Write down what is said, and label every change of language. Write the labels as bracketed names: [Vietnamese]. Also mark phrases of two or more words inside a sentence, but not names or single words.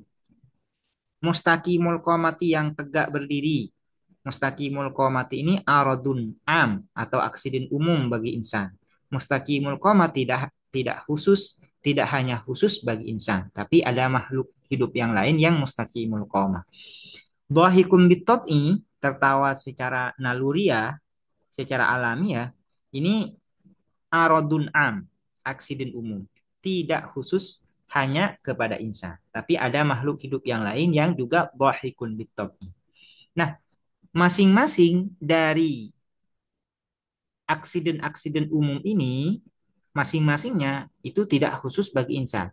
[Arabic] مستقيم القامة [Indonesian] yang tegak berdiri. [Arabic] مستقيم القامة [Indonesian] ini [Arabic] عرض عام [Indonesian] atau aksiden umum bagi insan. Mustaqimul qamati tidak khusus, tidak hanya khusus bagi insan, tapi ada makhluk hidup yang lain yang [Arabic] مستقيم القامة. ضاحك بالطبع [Indonesian] tertawa secara naluriah, secara alamiah, ini [Arabic] عرض عام, [Indonesian] aksiden umum. Tidak khusus hanya kepada insan, tapi ada makhluk hidup yang lain yang juga [Arabic] ضاحك بالطبع. [Indonesian] Nah, masing-masing dari aksiden-aksiden umum ini masing-masingnya itu tidak khusus bagi insan.